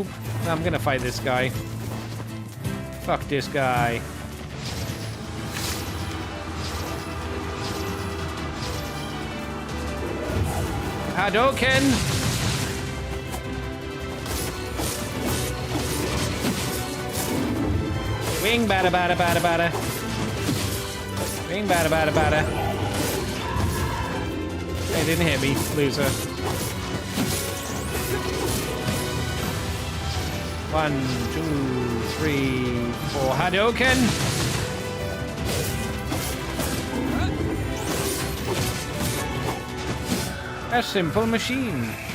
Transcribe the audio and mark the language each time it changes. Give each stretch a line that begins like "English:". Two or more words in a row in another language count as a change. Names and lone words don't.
English: I'm gonna fight this guy. Fuck this guy. Hadouken! Wing bada bada bada bada. Wing bada bada bada. Hey, didn't hit me, loser. 1, 2, 3, 4. Hadouken! A simple machine.